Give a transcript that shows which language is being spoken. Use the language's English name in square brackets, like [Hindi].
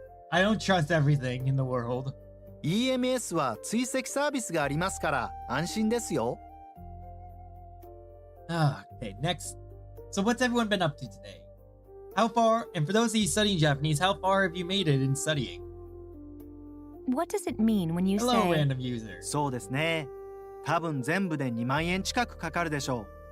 [English] I don't trust everything in the world. [Japanese] EMS は追跡サービスがありますから安心ですよ。 [English] Okay, next. So what's everyone been up to today? How far, and for those of you studying Japanese, how far have you made it in studying? What does it mean when you Hello, random user. [Japanese] そうですね。多分全部で2万円近くかかるでしょう。